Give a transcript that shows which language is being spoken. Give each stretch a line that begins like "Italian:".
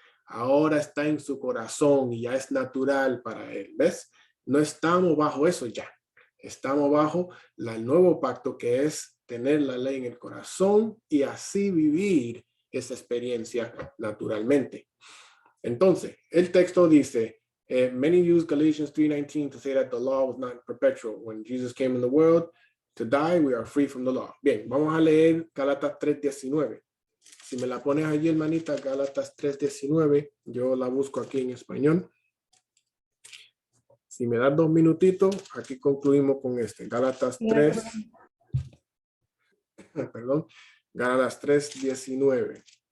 Spanish: Ahora está en su corazón y ya es natural para él, ¿ves? No estamos bajo eso ya. Estamos bajo el nuevo pacto, que es tener la ley en el corazón y así vivir esa experiencia naturalmente. Entonces, el texto dice,
English: many use Galatians 3:19 to say that the law was not perpetual. When Jesus came in the world to die, we are free from the law.
Spanish: Bien, vamos a leer Gálatas 3:19. Si me la pones allí, hermanita, Gálatas 3:19, yo la busco aquí en español. Si me das 2 minutitos, aquí concluimos con este. Gálatas 3, perdón, Gálatas 3:19.